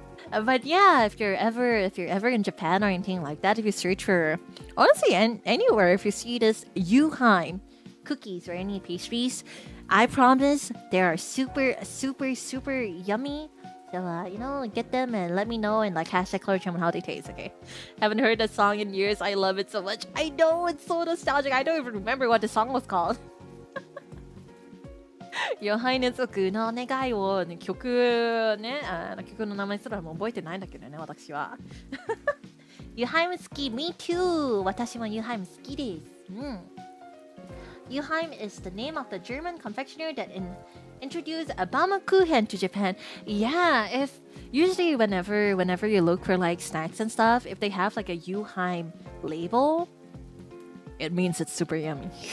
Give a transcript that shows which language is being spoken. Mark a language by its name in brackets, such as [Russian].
[English] But yeah, if you're ever in Japan or anything like that, if you search for, honestly, anywhere, if you see this Yuheim cookies or any pastries, I promise they are super, super, super yummy. So, get them and let me know and like hashtag Klara Charmwood how they taste, okay? Haven't heard that song in years. I love it so much. I know, it's so nostalgic. I don't even remember what the song was called. [Japanese] Your Highness のお願いを、ね、曲の名前すらも覚えてないんだけどね、私は。ユハイム好き [English] Me too! [Japanese] 私もユハイム好きです。 [English] Yuheim is the name of the German confectioner that introduced a Baumkuchen to Japan. Yeah, if usually whenever you look for like snacks and stuff, if they have like a Yuheim label, it means it's super yummy.